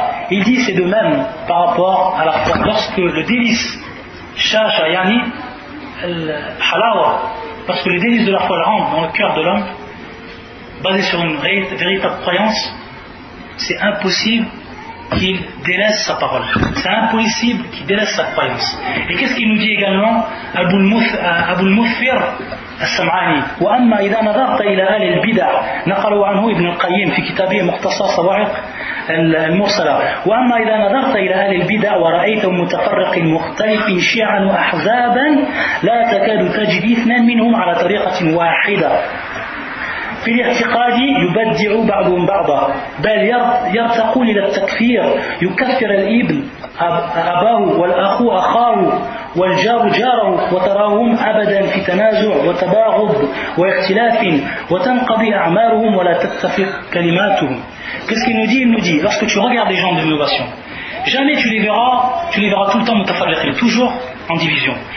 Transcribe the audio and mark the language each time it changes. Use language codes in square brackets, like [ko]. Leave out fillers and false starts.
[fr] Il dit c'est de même par rapport à la foi. Lorsque le délice shasha yani al-halawa, parce que le délice de la foi rentre dans le cœur de l'homme, basé sur une véritable croyance, c'est impossible qu'il délaisse sa parole. C'est impossible qu'il délaisse sa croyance. Et qu'est-ce qu'il nous dit également [ar] Abu al-Muthfir السمعاني وأما إذا نظرت إلى أهل البدع نقلوا عنه ابن القيم في كتابه مختصر صواعق المرسلة وأما إذا نظرت إلى أهل البدع ورأيتهم متفرق مختلف شيعا وأحزابا لا تكاد تجد اثنان منهم على طريقة واحدة في الاعتقاد يبدع بعضهم بعضا بل يرتقون إلى التكفير يكفر الابن أباه والأخ أخاه والجار جاره وتراهم أبدا في تنازع وتباغض واختلاف وتنقضي أعمارهم ولا تتفق كلماتهم. [fr] Qu'est-ce qu'il nous dit? Il nous dit, lorsque tu regardes les gens de l'innovation, jamais tu les verras tout le temps mutafarriqin, toujours en division.